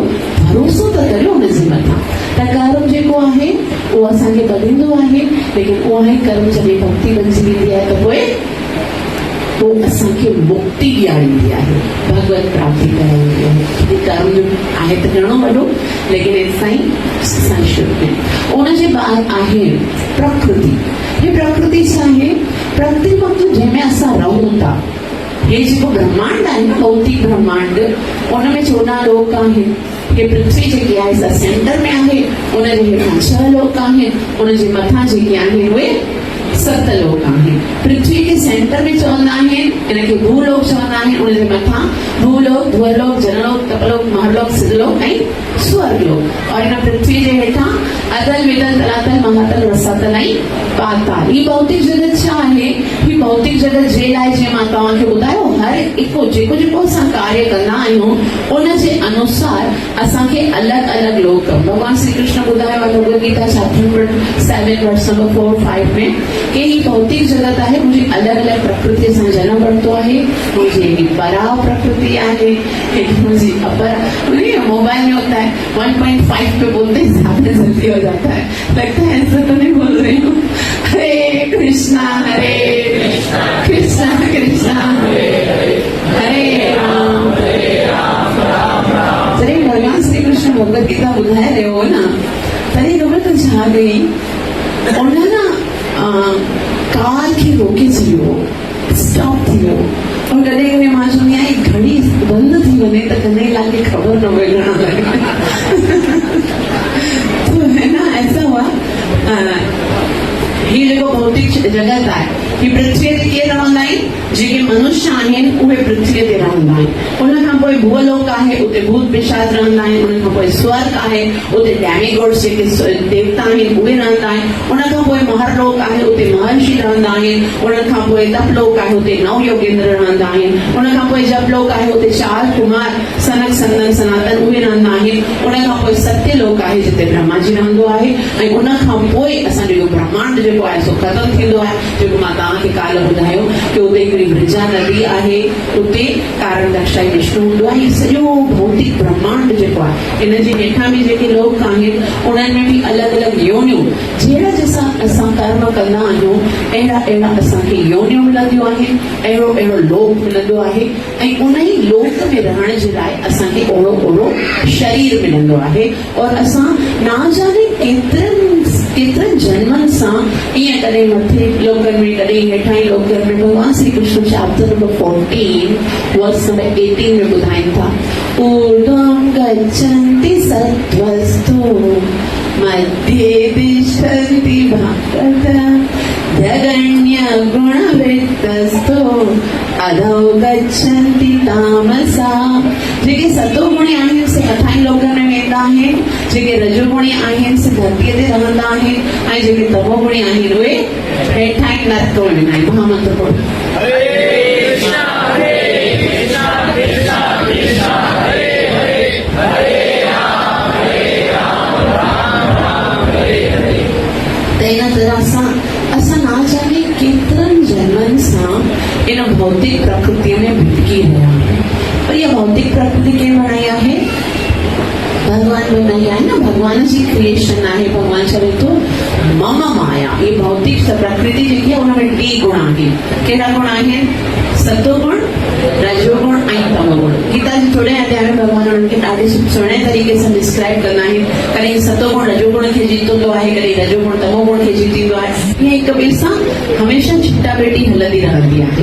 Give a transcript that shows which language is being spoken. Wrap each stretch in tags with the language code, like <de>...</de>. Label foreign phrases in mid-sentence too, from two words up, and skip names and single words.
<sd>भरोसो त करियो हुनजे मथां। त कर्म जेको आहे उहो असांखे ॿधींदो आहे, लेकिन उहो आहे कर्म जॾहिं भक्ति बणिजी वेंदी आहे त पोइ वो असांखे मुक्ति ॾियारींदी आहे, भगवत प्राप्ति कराईंदी आहे। कर्म जो आहे त घणो वॾो, लेकिन साईं संस्कृत में उनजे बाद आहे प्रकृति। हे प्रकृति छा आहे? प्रकृति मतलब जंहिंमें असां रहूं था। हे जेको ब्रह्मांड आहे न, भौतिक ब्रह्मांड, उनमें 14 लोक आहिनि। हे पृथ्वी जेकी आहे सा सेंटर में आहे, उनजे हेठां 6 लोक आहिनि, उनजे मथां जेके आहिनि उहे 7 लोक आहिनि। पृथ्वी के सेंटर में चवंदा आहिनि इनखे भूलोक चवंदा आहिनि, उनजे मथां भूलोक, ध्वलोक, जनलोक, तपलोक, महलोक, सिद्धलोक ऐं स्वर्गलोक। और इन पृथ्वी जे हेठां अदल विदल तलातल महातल रसातल ऐं पाताल। ही भौतिक जगत छा आहे? ही भौतिक जगत जे लाइ जीअं मां तव्हांखे ॿुधायो, हर हिकु जेको जेको असां कार्य कंदा आहियूं उनजे अनुसार असांखे अलॻि अलॻि लोक। भगवान श्री कृष्ण ॿुधायो आहे भगवत गीता चैप्टर 7</sd> <en>verse number</en> <sd>4-5 में कि ही भौतिक जगत आहे, मुंहिंजी अलॻि अलॻि प्रकृति सां जनम वरितो आहे। मुंहिंजी परा प्रकृति आहे, मुंहिंजी अपर।</sd> <hi>मोबाइल में होता है 1.5 पे बोलते हैं, ज्यादा जल्दी हो जाता है, लगता है ऐसा तो नहीं बोल रही हूँ।</hi> <sa>हरे कृष्णा कृष्णा कृष्णा हरे राम राम राम।</sa> <sd>जॾहिं भगवान श्री कृष्ण भगवत गीता ॿुधाए रहियो हो न, तॾहिं ख़बर त छा गई, उन न कार खे रोके छॾियो, स्टॉप थी वियो। और कॾहिं कॾहिं मां चवंदी आहियां घड़ी बंदि थी वञे त कन्हैयालाल खे ख़बर न पए घणा लॻा।</sd> <hi>तो है ना, ऐसा हुआ।</hi> <sd>ही जेको भौतिक जगत आहे, ही पृथ्वीअ ते केरु रहंदा आहिनि? जेके मनुष्य आहिनि उहे पृथ्वीअ ते रहंदा आहिनि। उनखां पोइ भूलोक आहे, उते भूत पिशाच रहंदा आहिनि। उनखां पोइ स्वर्ग आहे, उते डेमिगॉड्स जेके देवता आहिनि उहे रहंदा आहिनि। उनखां पोइ महरलोक आहे, उते महर्षि रहंदा आहिनि। उनखां पोइ तपलोक आहे, उते 9 योगेंद्र रहंदा आहिनि। उनखां पोइ जपलोक आहे, उते 4 कुमार सनक सनंदन सनातन उहे रहंदा आहिनि। उनखां पोइ सत्यलोक आहे, जिते ब्रह्मा जी रहंदो आहे। ऐं उनखां पोइ असांजो इहो ब्रह्मांड जेको आहे सो ख़तम थींदो आहे, जेको मां तव्हांखे काल्ह ॿुधायो कि उते हिकिड़ी ब्रजा नदी आहे, उते कारण दक्षाई विष्णु हूंदो आहे। इहो सॼो भौतिक ब्रह्मांड जेको आहे, इनजे हेठां बि जेके लोक आहिनि उन्हनि में बि अलॻि अलॻि योनियूं, जहिड़ा जैसा असां कर्म कंदा आहियूं अहिड़ा अहिड़ा असांखे योनियूं मिलंदियूं आहिनि, अहिड़ो अहिड़ो लोक मिलंदो आहे। ऐं उन ई लोक में रहण जे लाइ असांखे ओड़ो ओड़ो शरीर मिलंदो आहे। और असां ना जाने केतिरनि जन्मनि सां ईअं कॾहिं मथे लोकनि में, कॾहिं हेठां लोकनि में। भगवान श्री कृष्ण</sd> <en>chapter number</en> <sd>14</sd> <en>verse number</en> <sd>18 में ॿुधाइनि था,</sd> <sa>ऊर्ध्वं गच्छन्ति सत्त्वस्तो मध्ये तिष्ठन्ति भक्त जगन्य गुणवृत्तस्थो अधो गच्छन्ति तामसा।</sa> <sd>जेके सतोगुणी आहिनि से अथाई लोकनि में वेंदा आहिनि, जेके रजोगुणी आहिनि से धरतीअ ते रहंदा आहिनि, ऐं जेके तमोगुणी आहिनि उहे हेठाई नरक में वेंदा आहिनि। महामंत्र पढ़ो। तेना तरह असां ना जाने केतिरनि जन्मनि सां इन भौतिक प्रकृति में भिटकी रहिया आहियूं। पर इहा भौतिक प्रकृति केरु बनाई आहे? भगवान बनाई आहे न। भगवान जी क्रिएशन आहे। भगवान चवे थो मम माया। ये भौतिक प्रकृति जेकी आहे उनमें टे गुण आहिनि। कहिड़ा गुण आहिनि? सतोगुण, रजोगुण ऐं तमोगुण। गीता जे थोरे अध्याय में भगवान उन्हनि खे ॾाढे सुहिणे तरीक़े सां डिस्क्राइब कंदा आहिनि। कॾहिं सतोगुण रजोगुण खे जीतंदो आहे, कॾहिं रजोगुण तमोगुण खे जीतींदो आहे। हीअं हिक ॿिए सां हमेशह छिटा भेटी हलंदी रहंदी आहे।</sd>